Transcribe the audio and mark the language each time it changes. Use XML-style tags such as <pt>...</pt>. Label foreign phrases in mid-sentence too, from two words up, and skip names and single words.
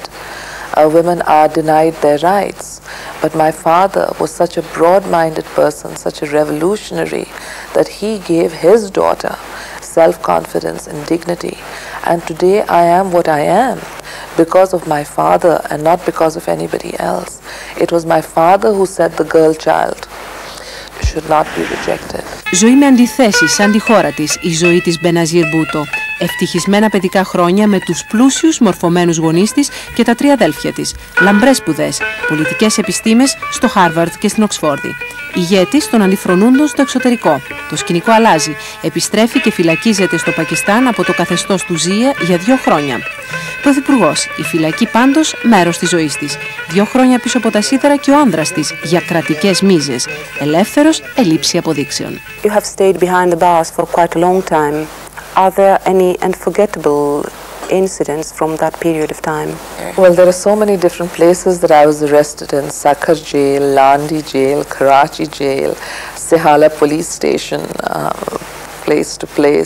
<en>Women are denied their rights. But my father was such a broad-minded person, such a revolutionary, that he gave his daughter self-confidence and dignity. And today I am what I am because of my father and not because of anybody else. It was my father who said the girl child should not be rejected.</en> <el>Ζωή με αντιθέσεις σαν τη χώρα της, η ζωή της Benazir Bhutto. Ευτυχισμένα παιδικά χρόνια με τους πλούσιους μορφωμένους γονείς της και τα 3 αδέλφια της. Λαμπρές σπουδές, πολιτικές επιστήμες στο Χάρβαρντ και στην Οξφόρδη. Ηγέτης των αντιφρονούντων στο εξωτερικό. Το σκηνικό αλλάζει. Επιστρέφει και φυλακίζεται στο Πακιστάν από το καθεστώς του Ζία για 2 χρόνια. Πρωθυπουργός, η φυλακή πάντως μέρος της ζωής της. 2 χρόνια πίσω από τα σίδερα και ο άνδρας της για κρατικές μίζες. Ελεύθερος, ελήψη αποδείξεων.</el> <en>You have stayed behind the bars for quite a long time. Are there any unforgettable incidents from that period of time? Well, there are so many different places that I was arrested in. Sakhar jail, Landi jail, Karachi jail, Sehala police station, place to place.</en>